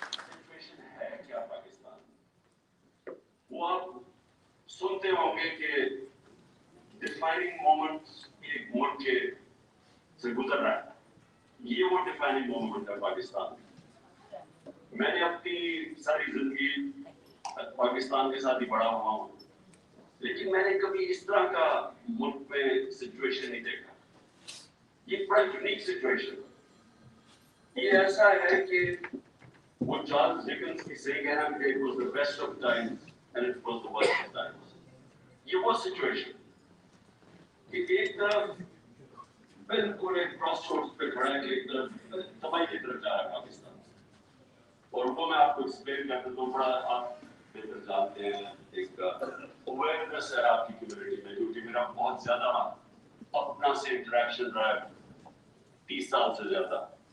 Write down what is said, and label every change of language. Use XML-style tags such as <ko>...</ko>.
<ur>Situation ہے کیا پاکستان؟ وہ آپ سنتے ہوں گے کہ ڈیفائننگ مومنٹ ایک ملک کے سے گزر رہا ہے. یہ وہ ڈیفائننگ مومنٹ ہے پاکستان. میں نے اپنی ساری زندگی پاکستان کے ساتھ ہی بڑا ہوا ہوں, لیکن میں نے کبھی اس طرح کا ملک میں سچویشن نہیں دیکھا. یہ بڑا یونیک سچویشن. یہ ایسا ہے کہ وہ چارلز ڈکنس کی صحیح کہنا کہ</ur> <en>it was the best of times</en> <ur>and it was the worst of times. یہ وہ سچویشن کہ ایک طرف بالکل ایک کراس روڈ پہ کھڑا ہے کہ ایک طرف تباہی کی طرف جا رہا ہے پاکستان, اور وہ میں آپ کو ایکسپلین کر دیتا ہوں. بڑا آپ بہتر جانتے ہیں, ایک اویئرنیس ہے آپ کی کمیونٹی میں, کیونکہ میرا بہت زیادہ اپنا سے انٹریکشن رہا ہے 30 سال سے زیادہ.</ur>